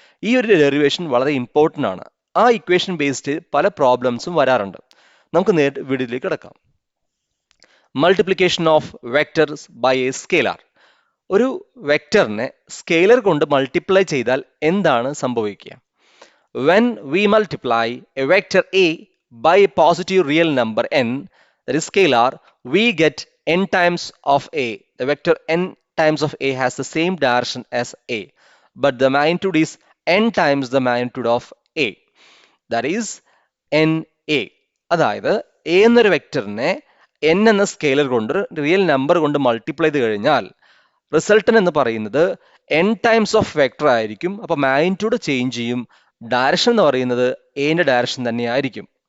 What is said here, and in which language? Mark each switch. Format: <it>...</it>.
<ml>ഈ ഒരു ഡെറിവേഷൻ വളരെ ഇമ്പോർട്ടൻ്റ് ആണ്. ആ ഇക്വേഷൻ ബേസ്ഡ് പല പ്രോബ്ലംസും വരാറുണ്ട്. നമുക്ക് നേരിട്ട് വീഡിയോയിലേക്ക് കിടക്കാം. Multiplication of vectors by A scalar. ഒരു വെക്ടറിനെ സ്കെയിലർ കൊണ്ട് മൾട്ടിപ്ലൈ ചെയ്താൽ എന്താണ് സംഭവിക്കുക?</ml> <en>When we multiply a vector a by a positive real number n, that is scalar, we get n times of a. The vector n times of a has the same direction as a, but the magnitude is n times the magnitude of a. That is na.</en> <ml>അതായത് a എന്നൊരു വെക്ടറിനെ n എന്ന scalar കൊണ്ട് real number കൊണ്ട് multiply ചെയ്ത് കഴിഞ്ഞാൽ resultant എന്ന് പറയുന്നത് n times of vector ആയിരിക്കും. അപ്പോൾ മാഗ്നിറ്റ്യൂഡ് ചേഞ്ച് ചെയ്യും. ഡയറക്ഷൻ എന്ന് പറയുന്നത് എന്റെ ഡയറക്ഷൻ തന്നെയായിരിക്കും.</ml>